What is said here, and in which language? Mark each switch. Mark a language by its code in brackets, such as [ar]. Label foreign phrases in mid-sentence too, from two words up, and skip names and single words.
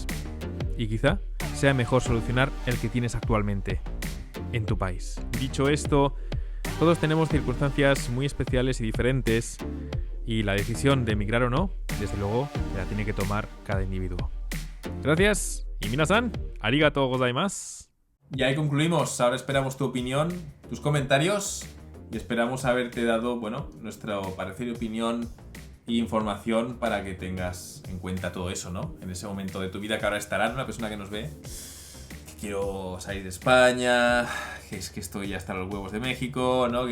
[es] Y quizá sea mejor solucionar el que tienes actualmente en tu país. Dicho esto, todos tenemos circunstancias muy especiales y diferentes, y la decisión de emigrar o no, desde luego, la tiene que tomar cada individuo. Gracias, y [ja] 皆さん、ありがとうございます. [es] Y ahí concluimos. Ahora esperamos tu opinión, tus comentarios, y esperamos haberte dado, bueno, nuestro parecer y opinión e información para que tengas en cuenta todo eso, ¿no? En ese momento de tu vida que ahora estarás, una persona que nos ve, que quiero salir de España, que es que estoy hasta los huevos de México, ¿no?